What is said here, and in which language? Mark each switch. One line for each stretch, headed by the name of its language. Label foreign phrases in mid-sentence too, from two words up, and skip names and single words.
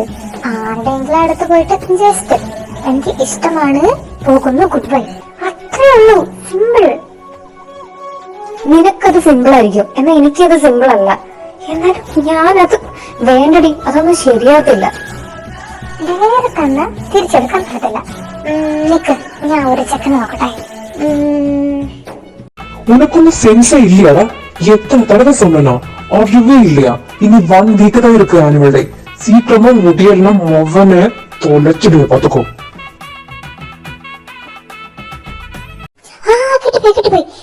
Malayalam: ആരുടെയെങ്കിലും അടുത്ത് പോയിട്ട് ജസ്റ്റ് എനിക്ക് ഇഷ്ടമാണ്, പോകുന്നു,
English: good bye,
Malayalam: അത്രേ ഉള്ളൂ. സിമ്പിൾ. നിനക്കത് സിമ്പിൾ ആയിരിക്കും, എന്നാ എനിക്കത് സിമ്പിൾ അല്ല. എന്നാലും ഞാനത് വേണ്ടടി, അതൊന്നും ശരിയാകത്തില്ല. വേറെ തന്ന തിരിച്ചെടുക്കാൻ പറ്റത്തില്ല. നിക്ക്, ഞാൻ ഒരു ചെക്കൻ നോക്കട്ടെ.
Tamil: உனக்குன்னு சென்ஸே இல்லையாடா? எத்தனை தடவை சொன்னா அறிவே இல்லையா? இனி 1 வீக் தான் இருக்கு
English: annual day.
Tamil: சீக்கிரமா முடியெல்லாம் மொவனை தொலைச்சிடுவே பாத்துக்கோ.
Malayalam: കിട്ടിപ്പോയി.